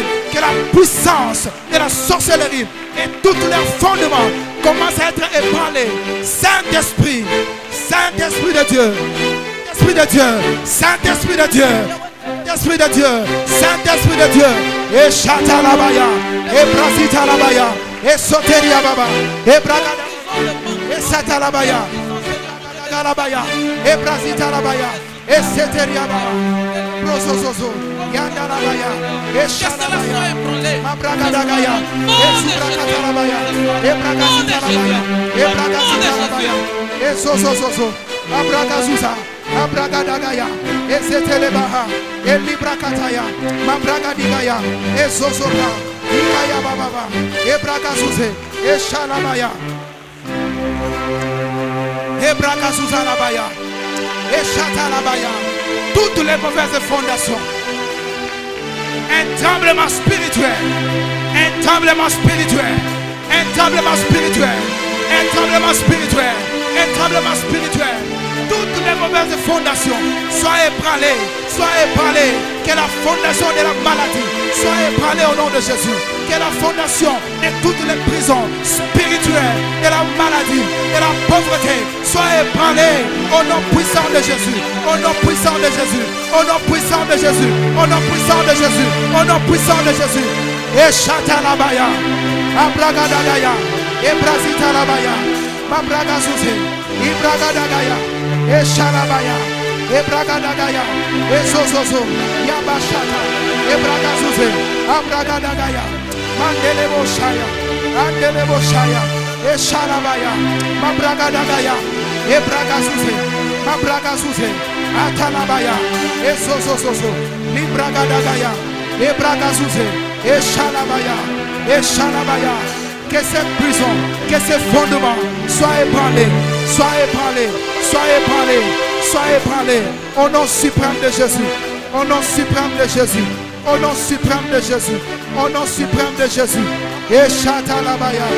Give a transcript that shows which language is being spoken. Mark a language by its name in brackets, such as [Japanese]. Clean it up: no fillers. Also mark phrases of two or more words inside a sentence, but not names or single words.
[French] Que la puissance de la sorcellerie et tous leurs fondements commencent à être ébranlés. Saint-Esprit, Saint-Esprit de Dieu, Esprit de Dieu, Saint-Esprit de Dieu, Esprit de Dieu, Saint-Esprit de Dieu, et chata la baya, et brasita la baya, et soteria baba, et bragada, et sata la baya, la baya, et brasita la baya, et seteria baba, prosososo, yanda la baya, et chata la baya, ma bragada gaya, et subrakata la baya, et bragasita la baya, et bragasita la baya, et sosososo, abragazusa. Abragadagaya, Ezetelebaha, Elibrakataya, Mabragadigaya, Ezozora, Ikaya Baba, Ebragazuze, Eshalamaya, Ebragazuzalabaya, Et Chatalabaya. Toutes les mauvaises fondations. Un tremblement spirituel. Un tremblement spirituel. Un tremblement spirituel. Un tremblement spirituel. Un tremblement spirituel. Toutes les mauvaises fondations soient ébranlées. Soient ébranlées. Que la fondation de la maladie soit ébranlée au nom de Jésus. Que la fondation de toutes les prisons spirituelles, de la maladie, de la pauvreté soit ébranlée au nom puissant de Jésus. Au nom puissant de Jésus. Au nom puissant de Jésus. Au nom puissant de Jésus. Au nom puissant de Jésus. Et Chatalabaya. Abragadagaya. Et Brasitalabaya. Mabragazouze. Ibragadagaya. Et Shalabaya. Et Bragadagaya. Et Zozozo. Yabashata. Et Bragazouze. Abragadagaya. Mandelebo Shaya. Andelebo Shaya. Et Shalabaya. Mabragadagaya. Et Bragazouze. Mabragazouze. Atalabaya. Et Zozozo. Libragadagaya. Et Bragazouze. Et Shalabaya. Et Shalabaya. Que ces prisons, que ces fondements soient ébranlés, soient ébranlés, soient ébranlés, soient ébranlés. Au nom suprême de Jésus. Au nom suprême de Jésus. Au nom suprême de Jésus. Au nom suprême de Jésus.